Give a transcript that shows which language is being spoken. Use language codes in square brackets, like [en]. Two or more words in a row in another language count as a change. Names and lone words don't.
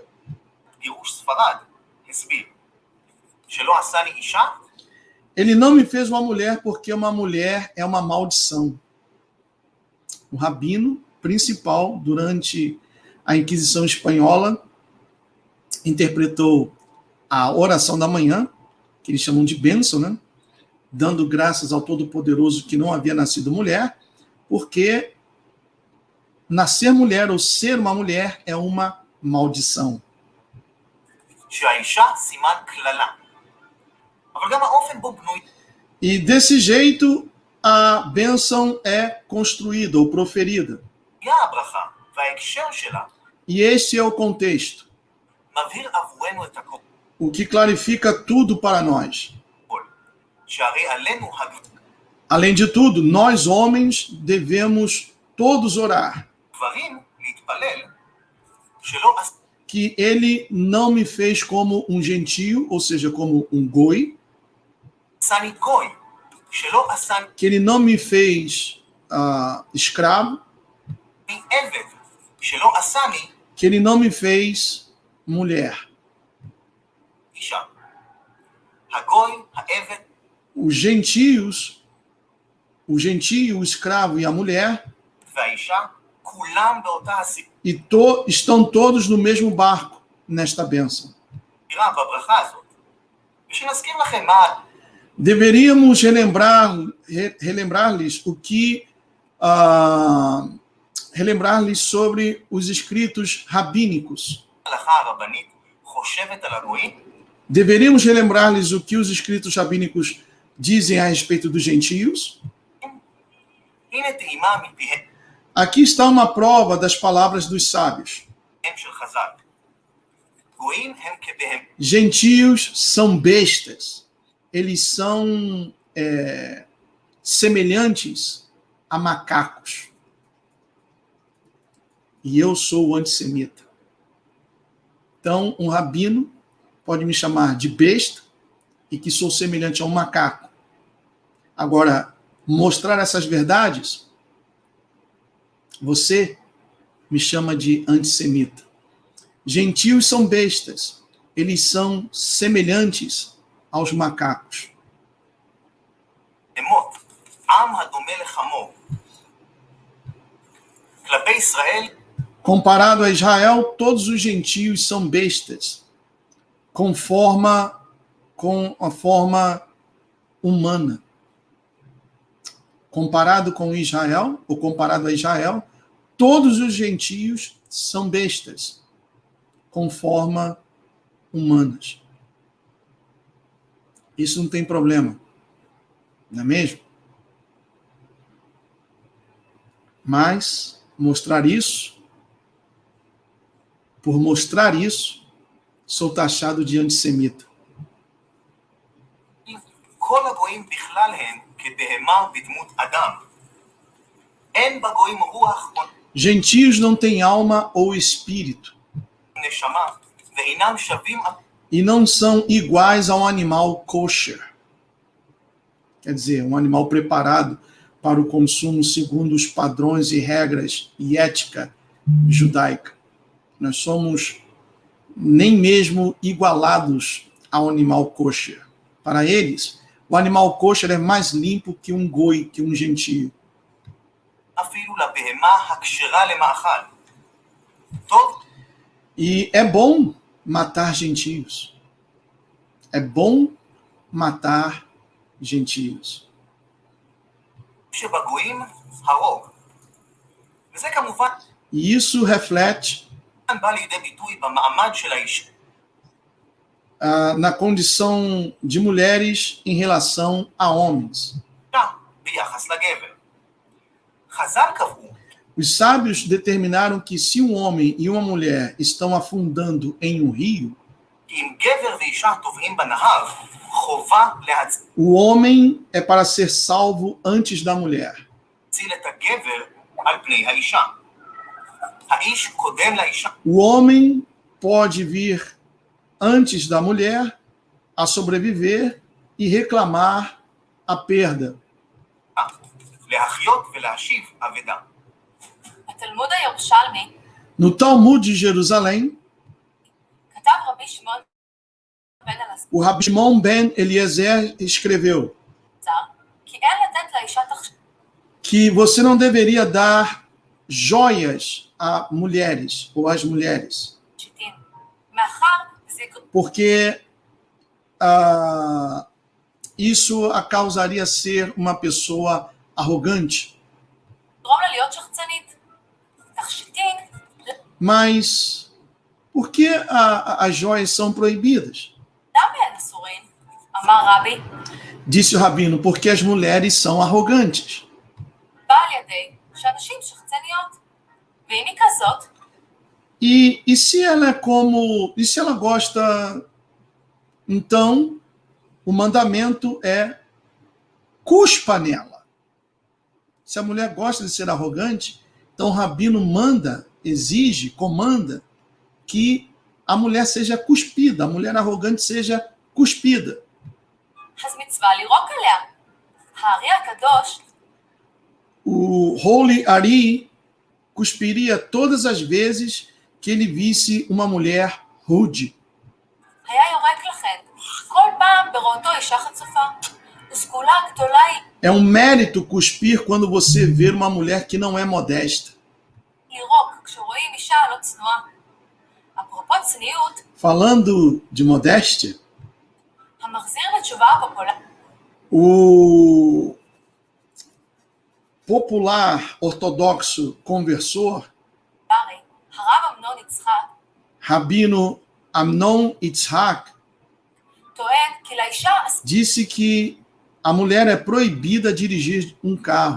[he] גירוש ספרד, הסביר שלא עשני אישה, [pt] ele não me fez uma mulher porque uma mulher é uma maldição. O rabino principal durante a Inquisição espanhola interpretou a oração da manhã, que eles chamam de bênção, né? Dando graças ao Todo-Poderoso que não havia nascido mulher, porque nascer mulher ou ser uma mulher é uma maldição. [he] שהאישה סימן קללה. אבל גם האופן בו בנוי [pt] E desse jeito a bênção é construída ou proferida. [he] היה הברכה, וההקשר שלה [pt] E este é o contexto, [he] מבהיר עבורנו את הכל. [pt] o que clarifica tudo para nós. [he] שהרי עלינו [pt] Além de tudo, nós homens devemos todos orar [he] הגברים להתפלל שלא [pt] que ele não me fez como um gentio, ou seja, como um goi, [he] עשני גוי, שלא עשני [pt] que ele não me fez escravo, [he] עבד, שלא עשני [pt] que ele não me fez mulher. [he] אישה. הגוי, העבד, [pt] Os gentios, o gentio, o escravo e a mulher, [he] והאישה, כולם באותה הסירה [pt] estão todos no mesmo barco nesta bênção. [he] בברכה הזאת. ושנזכיר לכם מה [pt] Deveríamos relembrar-lhes o que relembrar-lhes sobre os escritos rabínicos. [he] ההלכה הרבנית חושבת על הגויים. [pt] Deveríamos relembrar-lhes o que os escritos rabínicos dizem a respeito dos gentios. [he] הנה טעימה מפיהם [pt] Aqui está uma prova das palavras dos sábios. [he] של חז"ל. גויים הם כבהם. [pt] Gentios são bestas. Eles são semelhantes a macacos. E eu sou o antissemita. Então, um rabino pode me chamar de besta e que sou semelhante a um macaco. Agora, mostrar essas verdades, você me chama de antissemita. Gentios são bestas. Eles são semelhantes aos macacos. [he] אמות, עם הדומה לחמור. כלפי ישראל, [pt] Comparado a Israel, todos os gentios são bestas, com a forma humana. Comparado com Israel, ou comparado a Israel, todos os gentios são bestas, com forma humanas. Isso não tem problema, não é mesmo? Mas por mostrar isso, sou taxado de antissemita. [he] כל הגויים בכלל הם כבהמה בדמות אדם. אין בגויים רוח או [pt] Gentios não têm alma ou espírito, [he] נשמה, ואינם שווים [pt] e não são iguais a um animal kosher. Quer dizer, um animal preparado para o consumo segundo os padrões e regras e ética judaica. Nós somos nem mesmo igualados ao animal kosher. Para eles, o animal kosher é mais limpo que um goi, que um gentio. [he] אפילו לבהמה הכשרה למאכל. טוב, [pt] E é bom matar gentios. É bom matar gentios. [he] שבגויים הרוג. וזה כמובן [pt] E isso reflete [he] בא לידי ביטוי במעמד של האישה. [pt] na condição de mulheres em relação a homens. [he] ביחס לגבר. חז"ל קבעו [pt] Os sábios determinaram que se um homem e uma mulher estão afundando em um rio, [he] כי אם גבר ואישה טובעים בנהר, חובה [pt] o homem é para ser salvo antes da mulher. [he] להציל את הגבר על פני האישה. האיש קודם לאישה. [pt] O homem pode vir antes da mulher a sobreviver e reclamar a perda. [he] להחיות ולהשיב אבדה. בתלמוד הירושלמי [pt] No Talmud de Jerusalém, [he] כתב רבי שמעון בן אלעזר [pt] o Rabi Shimon ben Eliezer escreveu [he] כי אין לתת לאישה [pt] que você não deveria dar joias a mulheres ou às mulheres, [he] תכשיטים, מאחר זה [pt] porque isso a causaria ser uma pessoa arrogante. [he] יגרום לה להיות שחצנית. תכשיטים [pt] Mas por que as joias são proibidas? [he] למה הן אסורים? אמר רבי, [pt] Disse o rabino, porque as mulheres são arrogantes. [he] בא על ידי שאנשים שחצניות. ואם היא כזאת, [pt] E se ela é como... E se ela gosta... Então, o mandamento é cuspa nela. Se a mulher gosta de ser arrogante, então o rabino manda, exige, comanda que a mulher seja cuspida, a mulher arrogante seja cuspida. [he] אז מצווה לירוק עליה. הארי הקדוש [pt] O Holy Ari cuspiria todas as vezes que ele visse uma mulher rude. [he] היה יורק לכן, כל פעם בראותו אישה חצופה, וסגולה גדולה היא [pt] É um mérito cuspir quando você vê uma mulher que não é modesta. [he] לירוק כשרואים אישה לא צנועה. אפרופו צניעות, [pt] Falando de modéstia, [he] המחזיר לתשובה הפופולרית, [pt] o popular ortodoxo conversor, [he] הרב אמנון יצחק, [pt] Rabino Amnon Yitzhak, [he] טוען כי לאישה [pt] disse que a mulher é proibida de dirigir um carro.